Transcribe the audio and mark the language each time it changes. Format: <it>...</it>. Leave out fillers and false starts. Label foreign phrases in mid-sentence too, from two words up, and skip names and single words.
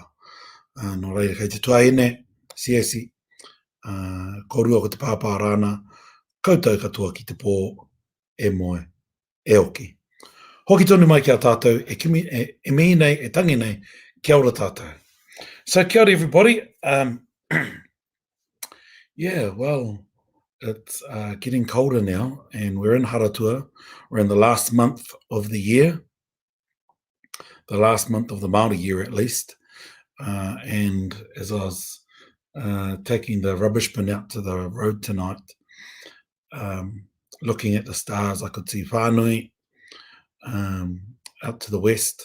<mi>No reira, kei te tuahine, siesi, korua ko te pāpā rāna, koutou katoa ki te pō, e moe, e oki. Hoki tonu mai kia tātou, e mihi nei, e tangi nei, kia ora tātou.</mi> <en>So</en> <mi>kia ora</mi> <en>everybody. Yeah, well, it's getting colder now, and we're in Haratua. We're in the last month of the year, the last month of the Māori year at least. And as I was taking the rubbish bin out to the road tonight, looking at the stars, I could see Whānau, out to the west.</en>